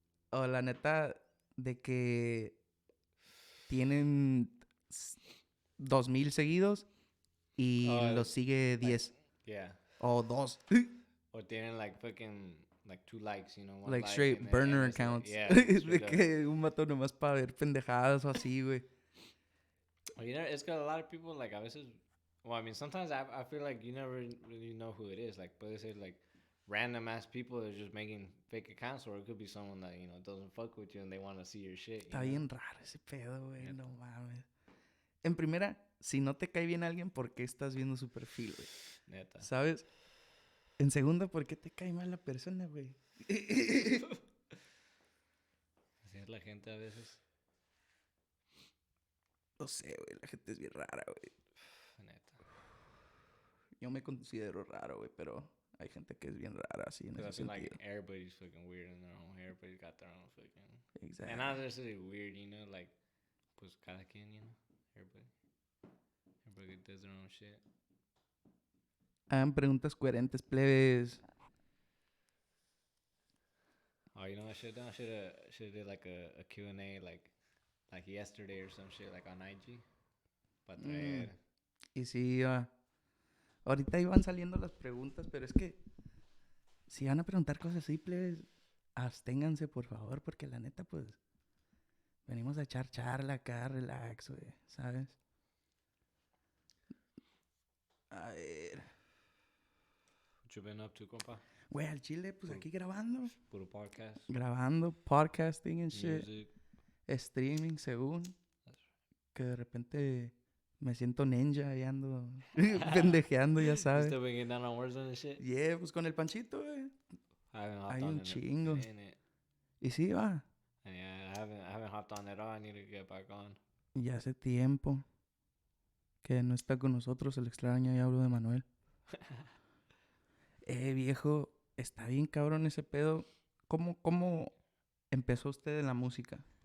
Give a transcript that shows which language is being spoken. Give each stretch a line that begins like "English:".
Spanish: O la neta, de que tienen 2,000 seguidos y los sigue 10. O 2. O tienen,
English: like, fucking, like, 2 likes, one like, like straight burner accounts.
Spanish: De que un vato nomás para ver pendejadas o así, güey.
English: It's got a lot of people, like,
Spanish: a veces...
English: Well, I mean, sometimes I feel like you never really know who it is. Like,
Spanish: puede ser,
English: like, random-ass people that are just making fake accounts, or it could be someone that, doesn't fuck with you and they want to see your shit.
Spanish: Está bien raro ese pedo, güey. No mames. En primera, si no te cae bien alguien, ¿por qué estás viendo su perfil, güey? Neta. ¿Sabes? En segunda, ¿por qué te cae mal la persona, güey? Así es la gente a veces. No sé, güey. La gente es bien rara, güey. Neta. Yo me considero raro, güey, pero hay gente que es bien rara, así, en ese sentido.
English: Like, everybody's fucking weird in their own... Everybody's got their own fucking... Exactly. And not necessarily weird, like,
Spanish: pues cada quien,
English: Everybody does their own shit.
Spanish: Hagan preguntas coherentes, plebes.
English: Oh, I should have did like a Q&A like yesterday or some shit, like on IG.
Spanish: Para traer. Y sí, ahorita iban saliendo las preguntas, pero es que si van a preguntar cosas así, plebes, absténganse, por favor, porque la neta, pues, venimos a echar charla acá, relax, güey, ¿sabes? A ver.
English: What you been up to, compa?
Spanish: Güey, al chile, pues aquí grabando. Puro podcast.
English: Grabando, podcasting and shit. Music.
Spanish: Streaming, según. Que de repente me siento ninja y ando pendejeando, ya sabes.
English: Still been getting down on Warzone and shit?
Spanish: Yeah, pues con el Panchito, güey. Hay un chingo. Y sí, va.
English: Yeah, I haven't hopped on at all. I need to get back on.
Spanish: Ya hace tiempo que no está con nosotros, el extraño, y hablo de Manuel. Viejo, está bien cabrón ese pedo. ¿Cómo empezó usted en la música?